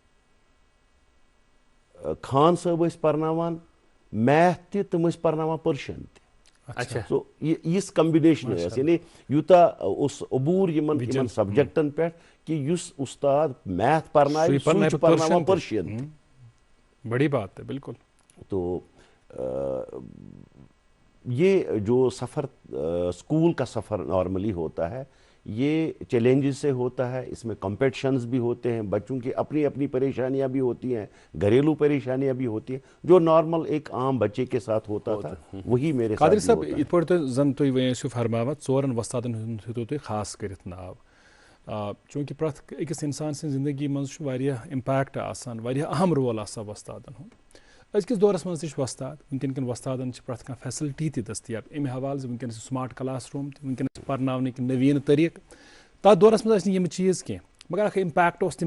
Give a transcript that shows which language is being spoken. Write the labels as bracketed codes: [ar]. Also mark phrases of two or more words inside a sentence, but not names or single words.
[ks] خان صٲب ٲسۍ پرناوان میتھ تہِ تِم ٲسۍ پرناوان پٔرشن تہِ سو یِژھ کمبِنیشن ٲس یعنی یوٗتاہ اوس عبوٗر یِمن سبجکٹن پٮ۪ٹھ کہِ یُس اُستاد میتھ پرنایہِ سُے چھُ پرناوان پٔرشین [ur] بڑی بات ہے بالکل. تو یہ جو سفر اسکول کا سفر نارملی ہوتا ہے یہ چیلنجز سے ہوتا ہے اس میں کمپٹیشنز بھی ہوتے ہیں بچوں کی اپنی اپنی پریشانیاں بھی ہوتی ہیں گھریلو پریشانیاں بھی ہوتی ہیں جو نارمل ایک عام بچے کے ساتھ ہوتا تھا وہی میرے ساتھ [ks] قادر صاحب یِتھ پٲٹھۍ زن تُہۍ وۄنۍ ٲسِو فرماوان ژورن وۄستادن ہُنٛد ہیٚتو تُہۍ خاص کٔرِتھ ناو چوٗنٛکہِ پرٛٮ۪تھ أکِس اِنسان سٕنٛزِ زندگی منٛز چھُ واریاہ اِمپیکٹ آسان واریاہ اہم رول آسان وۄستادن ہُنٛد أزکِس دورس منٛز تہِ چھُ وۄستاد وٕنکیٚن کٮ۪ن وۄستادن چھِ پرٛٮ۪تھ کانٛہہ فیسلٹی تہِ دٔستیاب اَمہِ حوالہٕ زِ وٕنکیٚنس چھِ [en] smart classroom [ks] تہِ وٕنکیٚنس چھِ پرناونٕکۍ نٔویٖن طٔریٖقہٕ تتھ دورس منٛز ٲسۍ نہٕ یِم چیٖز کینٛہہ مگر اکھ اِمپیکٹ اوس